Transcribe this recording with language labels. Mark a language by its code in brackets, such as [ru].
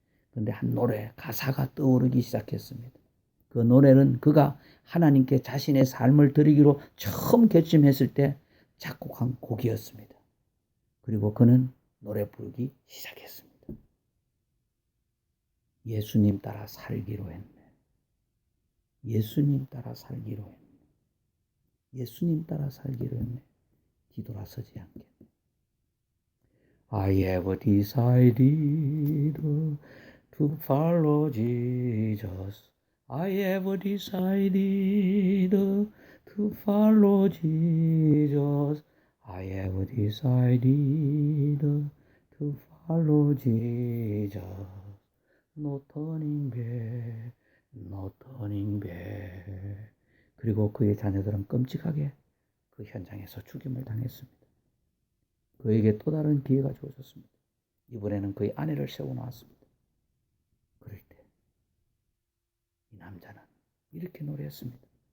[ko] 그런데 한 노래, 가사가 떠오르기 시작했습니다. 그 노래는 그가 하나님께 자신의 삶을 드리기로 처음 결심했을 때 작곡한 곡이었습니다. 그리고 그는 노래 부르기 시작했습니다. 예수님 따라 살기로 했네. 예수님 따라 살기로 했네. 예수님 따라 살기로 했네. 뒤돌아서지 않겠네. [en] I have decided to follow Jesus. I have decided to follow Jesus. I have decided to follow Jesus. No turning back, no turning back. [ko] 그리고 그의 자녀들은 끔찍하게 그 현장에서 죽임을 당했습니다. 그에게 또 다른 기회가 주어졌습니다. 이번에는 그의 아내를 세워놓았습니다. 그럴 때 이 남자는 이렇게 노래했습니다.